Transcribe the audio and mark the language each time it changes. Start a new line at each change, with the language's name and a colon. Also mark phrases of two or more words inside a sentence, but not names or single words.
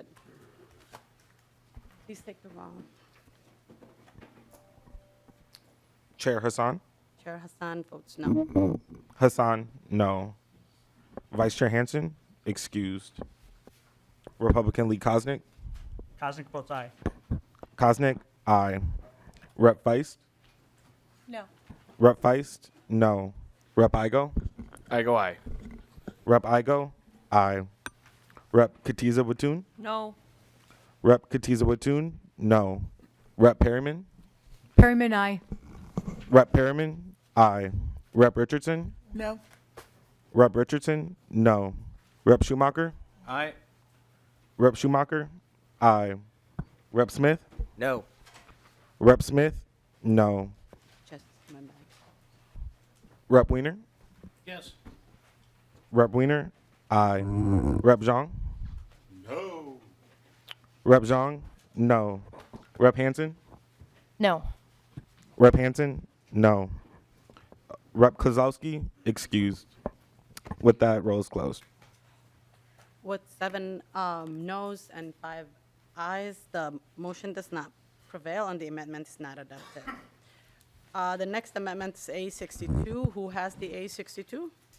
English: Please take the roll. Chair Hassan? Chair Hassan votes no. Hassan, no. Vice Chair Hanson, excused. Republican Lee Kosnick? Kosnick votes aye. Kosnick, aye. Rep Feist? No. Rep Feist, no. Rep Igo? Igo, aye. Rep Igo, aye. Rep Katiza Watun? No. Rep Katiza Watun, no. Rep Perryman? Perryman, aye. Rep Perryman, aye. Rep Richardson? No. Rep Richardson, no. Rep Schumacher? Aye. Rep Schumacher, aye. Rep Smith? No. Rep Smith, no. Just a moment. Rep Wiener? Yes. Rep Wiener, aye. Rep Zhang? No. Rep Zhang, no. Rep Hanson? No. Rep Hanson, no. Rep Kozlowski, excused. With that, roll is closed. With 7 noes and 5 ayes, the motion does not prevail and the amendment is not adopted. The next amendment is A62. Who has the A62?